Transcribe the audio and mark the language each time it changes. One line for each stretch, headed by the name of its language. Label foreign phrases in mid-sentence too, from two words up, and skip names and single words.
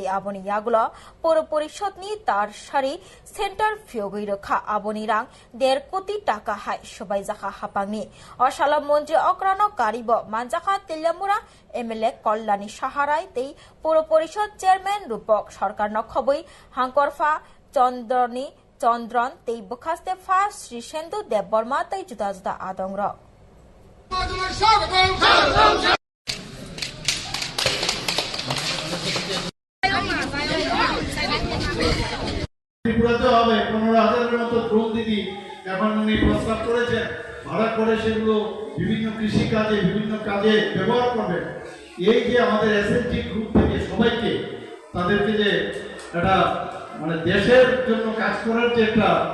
Kok Borok: आबनि यागुला पौर परिषदनि टारसारि सेन्टार फियोगै रखा आबनि रां 1.5 कोटी टाका हाय सबाय जाखा हापांनि असाला मन्त्री अक्रानो कारिब मानजाखा तेलियामुरा एमएलए कल्याणी साहाराय दे पौर परिषद चेयरमैन रूपक सरकार खबै हांकरफा चन्द्रन तै बखास्ते फा श्री सेन्दु देव बर्मा तै जुदा जुदा आदंग
Bangla: ত্রিপুরাতে হবে 15,000-এর মতো ড্রোন দিদি এখন উনি প্রস্তাব করেছেন ভাড়া করে সেগুলো বিভিন্ন কৃষি কাজে বিভিন্ন কাজে ব্যবহার করবেন এই যে আমাদের
English: SSG group
Bangla: থেকে সবাইকে তাদেরকে যে একটা মানে দেশের জন্য কাজ করার যে একটা